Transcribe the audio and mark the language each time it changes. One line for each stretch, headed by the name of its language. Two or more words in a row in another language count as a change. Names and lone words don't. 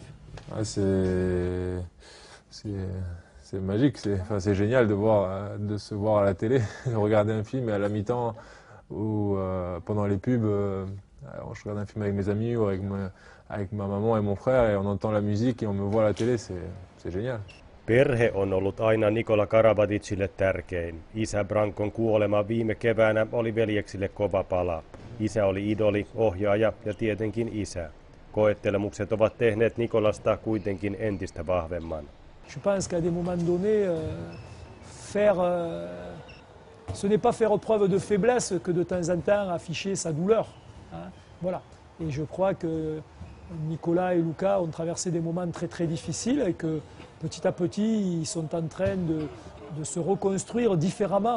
French: Ah, c'est magique, c'est génial de se voir à la télé, de regarder un film et à la mi-temps ou pendant les pubs, je regarde un film avec mes amis ou avec ma maman et mon frère et on entend la musique et on me voit à la télé, c'est génial.
Finnish: Perhe on ollut aina Nikola Karabaticille tärkein. Isä Brankon kuolema viime keväänä oli veljeksille kova pala. Isä oli idoli, ohjaaja ja tietenkin isä. Koettelemukset ovat tehneet Nikolasta kuitenkin entistä vahvemman.
French: Je pense qu'à des moments donnés, ce n'est pas faire preuve de faiblesse que de temps en temps afficher sa douleur. Hein, voilà. Et je crois que Nicolas et Luca ont traversé des moments très très difficiles et que petit à petit ils sont en train de se reconstruire différemment.